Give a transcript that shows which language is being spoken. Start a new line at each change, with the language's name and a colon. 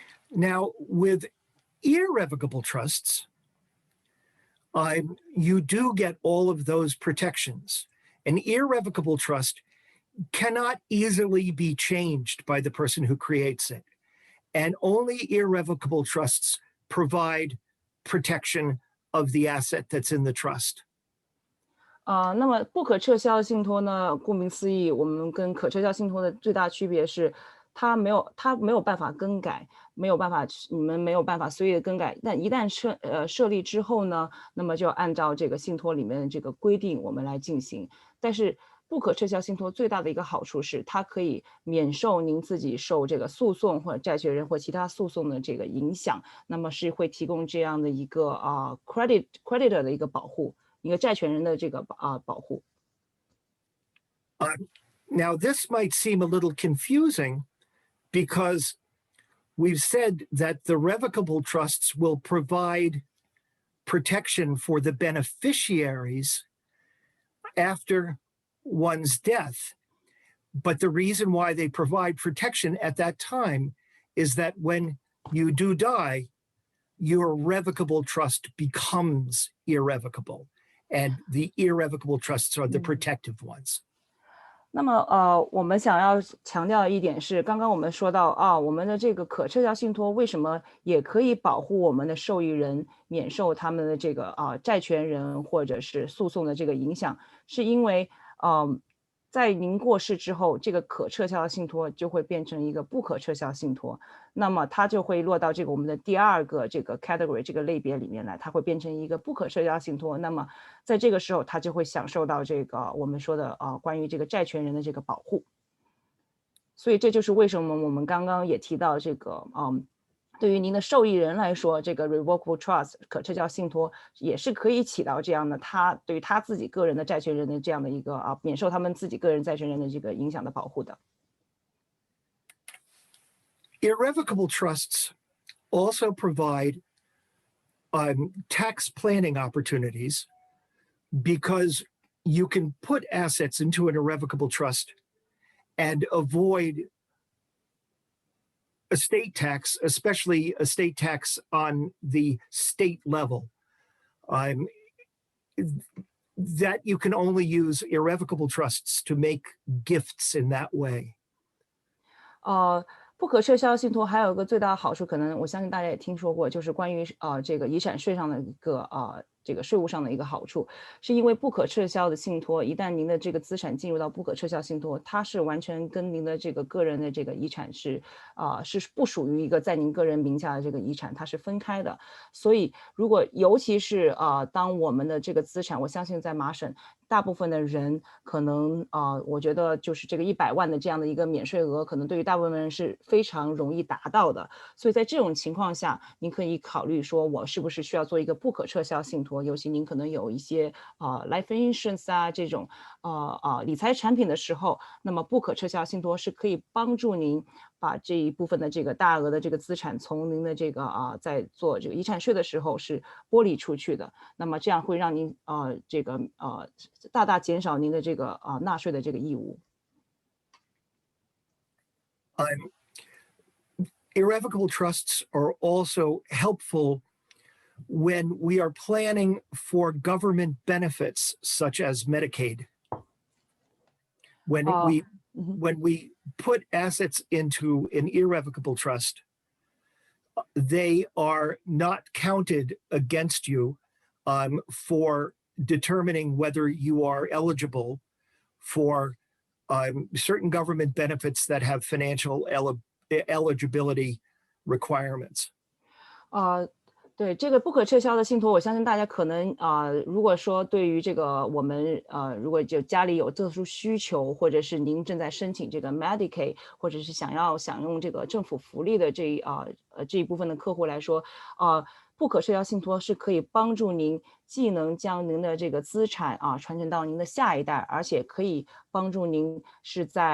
English: Now, with irrevocable trusts, you do get all of those protections. An irrevocable trust cannot easily be changed by the person who creates it. And only irrevocable trusts provide protection of the asset that's in the trust.
Chinese: 那么不可撤销信托呢，顾名思义，我们跟可撤销信托的最大区别是它没有办法更改，你们没有办法随意的更改。但一旦设立之后呢，那么就按照这个信托里面的这个规定我们来进行。但是不可撤销信托最大的一个好处是，它可以免受您自己受这个诉讼或者债权人或其他诉讼的这个影响，那么是会提供这样的一个creditor 的一个保护，一个债权人的这个保护。
English: Now, this might seem a little confusing because we've said that the revocable trusts will provide protection for the beneficiaries after one's death. But the reason why they provide protection at that time is that when you do die, your revocable trust becomes irrevocable. and the irrevocable trusts are the protective ones.
Chinese: 那么我们想要强调一点是，刚刚我们说到我们的这个可撤销信托为什么也可以保护我们的受益人免受他们的这个债权人或者是诉讼的这个影响，是因为在您过世之后，这个可撤销的信托就会变成一个不可撤销信托，那么它就会落到这个我们的第二个这个 category 这个类别里面来，它会变成一个不可撤销信托。那么在这个时候，它就会享受到这个我们说的关于这个债权人的这个保护。所以这就是为什么我们刚刚也提到这个对于您的受益人来说，这个 Revocable Trust 可撤销信托也是可以起到这样的，他对于他自己个人的债权人的这样的一个免受他们自己个人债权人的这个影响的保护的。
English: Irrevocable trusts also provide tax planning opportunities because you can put assets into an irrevocable trust and avoid estate tax, especially estate tax on the state level. That you can only use irrevocable trusts to make gifts in that way.
Chinese: 不可撤销信托还有一个最大的好处，可能我相信大家也听说过，就是关于这个遗产税上的一个这个税务上的一个好处，是因为不可撤销的信托，一旦您的这个资产进入到不可撤销信托，它是完全跟您的这个个人的这个遗产是不属于一个在您个人名下的这个遗产，它是分开的。所以如果尤其是当我们的这个资产，我相信在麻省大部分的人可能我觉得就是这个100万的这样的一个免税额，可能对于大部分人是非常容易达到的。所以在这种情况下，您可以考虑说，我是不是需要做一个不可撤销信托？尤其您可能有一些life insurance 这种理财产品的时候，那么不可撤销信托是可以帮助您把这一部分的这个大额的这个资产从您的这个在做这个遗产税的时候是剥离出去的。那么这样会让您这个大大减少您的这个纳税的这个义务。
English: Irrevocable trusts are also helpful when we are planning for government benefits such as Medicaid. When we put assets into an irrevocable trust, they are not counted against you for determining whether you are eligible for certain government benefits that have financial eligibility requirements.
Chinese: 对这个不可撤销的信托，我相信大家可能如果说对于这个我们如果就家里有特殊需求，或者是您正在申请这个 Medicaid， 或者是想要享用这个政府福利的这一部分的客户来说，不可撤销信托是可以帮助您既能将您的这个资产传承到您的下一代，而且可以帮助您是